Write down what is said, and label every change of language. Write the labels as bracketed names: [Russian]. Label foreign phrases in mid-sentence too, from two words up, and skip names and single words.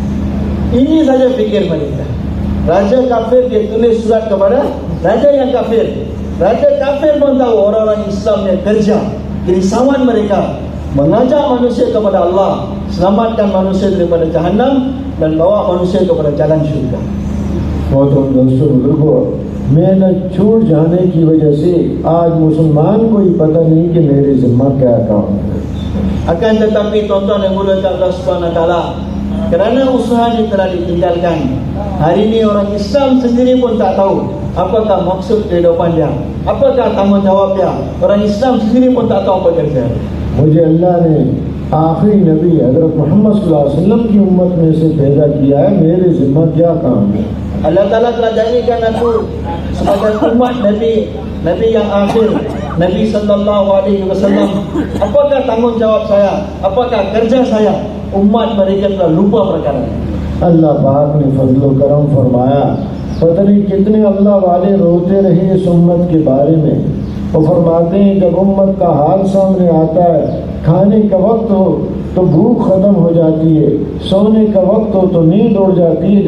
[Malay] Ini saja fikir mereka. Raja kafir dia tulis surat kepada raja yang kafir. Raja kafir pun tahu orang-orang Islam yang kerja, kerisauan mereka mengajak manusia kepada Allah, selamatkan manusia daripada jahannam dan bawa manusia kepada jalan syurga. [Urdu] محترم دوستوں بزرگوں، محنت چھوٹ جانے کی وجہ سے آج مسلمان کو ہی پتا نہیں کہ میرے ذمہ کیا کام ہے. [Malay] Akan tetapi tuan-tuan yang mulia [Arabic] الله سبحانه وتعالى, [Malay] kerana usaha ini telah ditinggalkan, hari ini orang Islam sendiri pun tak tahu apakah maksud kehidupan dia, apakah tanggungjawab dia. Orang Islam sendiri pun tak tahu apa kerja. [Urdu] مجھے اللہ نے آخری نبی حضرت محمد [Arabic] صلى الله عليه وسلم [Urdu] کی امت میں سے پیدا کیا ہے، میرے ذمہ کیا کام ہے. [Malay] Allah Ta'ala telah jadikan aku sebagai umat Nabi yang akhir, Nabi [Arabic] صلى الله عليه وسلم. [Malay] Apakah tanggungjawab saya? Apakah kerja saya? Umat mereka telah lupa perkara. [Urdu] اللہ پاک نے فضل کرم فرمایا، پتا نہیں کتنے اللہ والے روتے رہے اس امت کے بارے میں. وہ فرماتے ہیں جب امت کا حال سامنے آتا ہے، کھانے کا وقت ہو تو بھوک ختم ہو جاتی ہے، سونے کا وقت ہو تو نیند اڑ جاتی ہے.